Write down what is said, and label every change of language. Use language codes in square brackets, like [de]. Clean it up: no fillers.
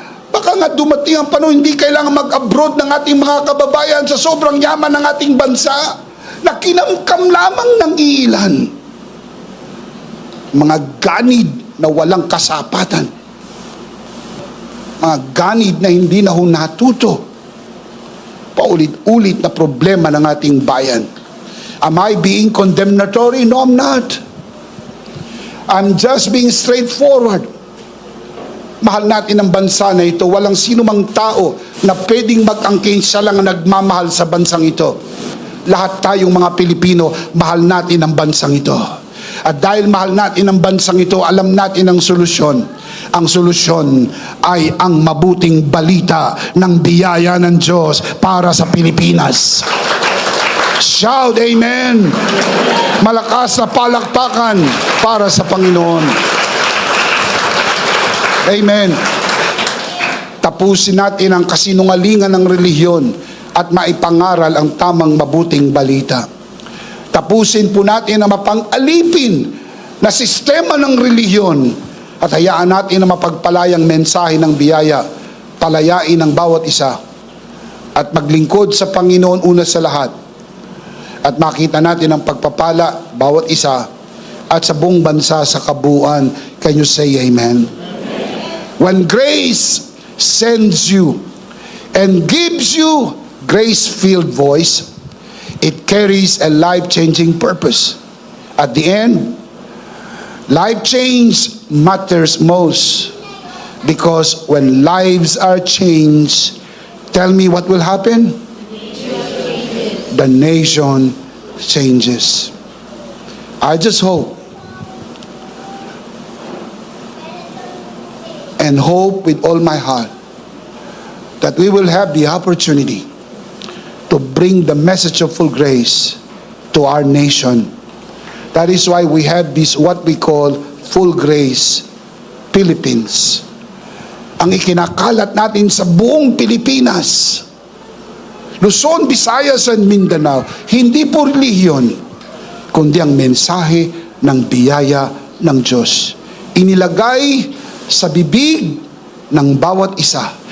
[tl] Baka nga dumating ang panahon, hindi kailangan mag-abroad ng ating mga kababayan sa sobrang yaman ng ating bansa, na kinamkam lamang ng iilan. Mga ganid na walang kasapatan. Mga ganid na hindi na natuto. Paulit-ulit na problema ng ating bayan. [en] Am I being condemnatory? No, I'm not. I'm just being straightforward. [tl] Mahal natin ang bansa na ito. Walang sino mang tao na pwedeng mag-angkin siya lang ang nagmamahal sa bansang ito. Lahat tayong mga Pilipino, mahal natin ang bansang ito. At dahil mahal natin ang bansang ito, alam natin ang solusyon. Ang solusyon ay ang mabuting balita ng biyaya ng Diyos para sa Pilipinas. [en] Shout Amen! [tl] Malakas na palakpakan para sa Panginoon. Amen. Tapusin natin ang kasinungalingan ng relihiyon at maipangaral ang tamang mabuting balita. Tapusin po natin ang mapang-alipin na sistema ng relihiyon at hayaan natin ang mapagpalayang mensahe ng biyaya, palayain ang bawat isa at maglingkod sa Panginoon una sa lahat at makita natin ang pagpapala bawat isa at sa buong bansa sa kabuuan. [en] Can you say amen? When grace sends you and gives you grace-filled voice, it carries a life-changing purpose. At the end, life change matters most because when lives are changed, tell me what will happen? The nation changes. I just hope and hope with all my heart that we will have the opportunity to bring the message of full grace to our nation. That is why we have this what we call Full Grace Philippines. [tl] Ang ikinakalat natin sa buong Pilipinas, Luzon, Visayas, and Mindanao, hindi po relihiyon, kundi ang mensahe ng biyaya ng Diyos. Inilagay sa bibig ng bawat isa.